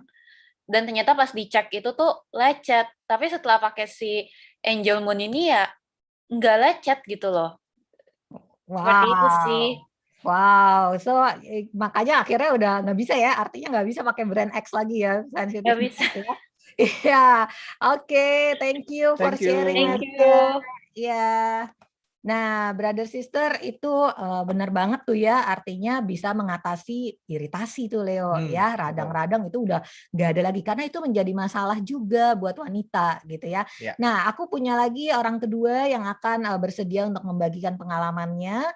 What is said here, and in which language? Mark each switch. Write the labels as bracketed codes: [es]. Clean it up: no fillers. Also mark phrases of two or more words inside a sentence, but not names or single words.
[id] Dan ternyata pas dicek itu tuh lecet. Tapi setelah pakai si Angel Moon ini ya nggak lecet gitu loh. Seperti itu sih. [en] Wow, so [id] makanya akhirnya udah nggak bisa ya, artinya nggak bisa pakai brand X lagi ya, sensitif. Nggak bisa. Ya. Iya, oke, [en] thank you for sharing. Thank you. [id] Iya. Nah, [en] brother sister [id] itu benar banget tuh ya, artinya bisa mengatasi iritasi tuh Leo ya, radang-radang itu udah nggak ada lagi karena itu menjadi masalah juga buat wanita gitu ya. Nah, aku punya lagi orang kedua yang akan bersedia untuk membagikan pengalamannya.